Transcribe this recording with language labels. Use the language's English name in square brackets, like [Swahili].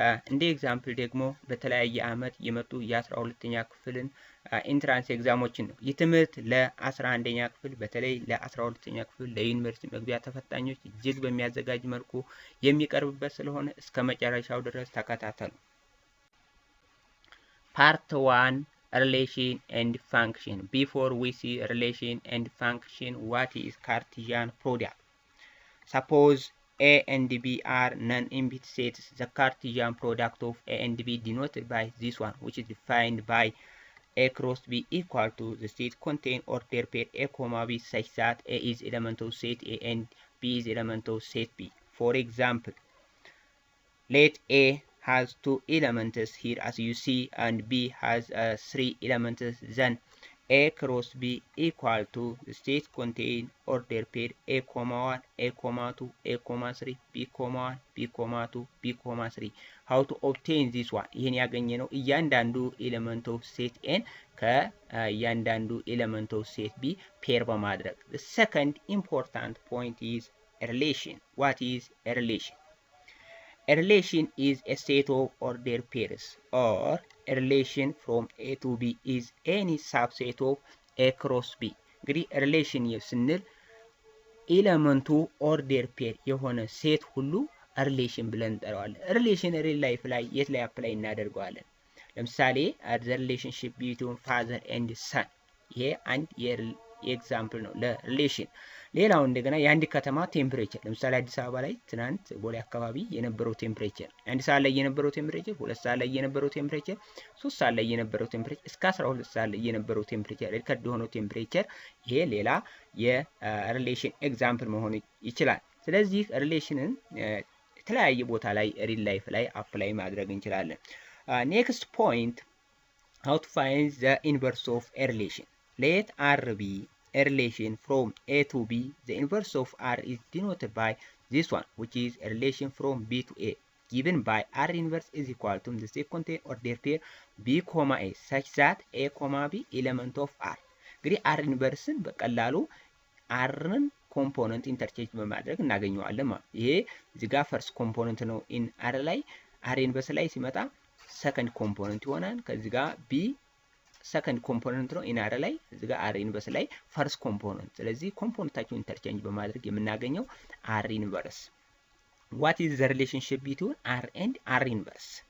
[Amharic] እንደ ኤግዛምፕል ደግሞ በተለያየ አመት የመጡ የ12ኛ ክፍልን ኢንትራንስ ኤግዛሞችን ነው። ይህ ትምህርት ለ11ኛ ክፍል በተለይ ለ12ኛ ክፍል ለዩኒቨርሲቲ መግቢያ ተፈታኞች እጅግ በሚያዘጋጅ መልኩ የሚቀርብበት ስለሆነ እስከ መጨረሻው ድረስ ተከታተሉ። [English] Part 1 Relation and Function. Before we see relation and function, what is Cartesian product? Suppose A and B are non-empty sets. The Cartesian product of A and B denoted by this one, which is defined by A cross B equal to the set contain order pair A comma B such that A is element of set A and B is element of set B. For example, let A has 2 elements here as you see, and B has 3 elements. Then A cross B equal to the set contain order pair A comma 1, A comma 2, A comma 3, B comma 1, B comma 2, B comma 3. How to obtain this one? [Amharic] ይህን ያገኘነው እያንዳንዱ ኤሌመንት ኦፍ ሴት ኤን ከእያንዳንዱ ኤሌመንት ኦፍ ሴት ቢ ፔር በማድረግ። [English] The second important point is relation. What is a relation? A relation is a set of ordered pairs, or a relation from A to B is any subset of A cross B. [Amharic] እንግዲህ ሪሌሽን ስንል ኤሌመንቱ ኦርደር ፔር የሆነ ሴት ሁሉ ሪሌሽን ብለን እንጠራዋለን። ሪሌሽን ሪል ላይፍ ላይ የት ላይ አፕላይ እናደርገዋለን? ለምሳሌ [English] the relationship between father and son። [Amharic] ይሄ አንድ ኤግዛምፕል ነው ለሪሌሽን። ሌላው እንደገና የአንድ ከተማ ቴምፕሬቸር፣ ለምሳሌ አዲስ አበባ ላይ ትናንት ቦሌ አካባቢ የነበረው ቴምፕሬቸር፣ አንድ ሰዓት ላይ የነበረው ቴምፕሬቸር፣ 2 ሰዓት ላይ የነበረው ቴምፕሬቸር፣ 3 ሰዓት ላይ የነበረው ቴምፕሬቸር፣ እስከ 12 ሰዓት ላይ የነበረው ቴምፕሬቸር፣ ሪከርድ የሆነው ቴምፕሬቸር፣ ይሄ ሌላ የሪሌሽን ኤግዛምፕል መሆን ይችላል። ስለዚህ ሪሌሽንን የተለያየ ቦታ ላይ ሪል ላይፍ ላይ አፕላይ ማድረግ እንችላለን። ኔክስት ፖይንት [English] how to find the inverse of a relation. Let R be a relation from A to B. The inverse of R is denoted by this one, which is a relation from B to A, given by R inverse is equal to the set contain order pair B comma A such that A comma B element of R. [Amharic] እንግዲህ R ኢንቨርስን በቀላሉ Rን ኮምፖነንት ኢንተርቼንጅ በማድረግ እናገኘዋለን ማለት። ይሄ እዚህ ጋር ፈርስት ኮምፖነንት ነው ኢን R ላይ፣ R ኢንቨርስ ላይ ሲመጣ ሰከንድ ኮምፖነንት ይሆናል። ከዚህ ጋር ቢ ሰከንድ ኮምፖነንት ነው ኢን አር ላይ፣ እዚህ ጋር አር ኢንቨርስ ላይ ፈርስት ኮምፖነንት። ስለዚህ ኮምፖነንታቸውን ኢንተርቼንጅ በማድረግ የምናገኘው አር ኢንቨርስ። [English] ዋት ኢዝ ዘ ሪሌሽንሺፕ ቢትዊን አር ኤንድ አር ኢንቨርስ?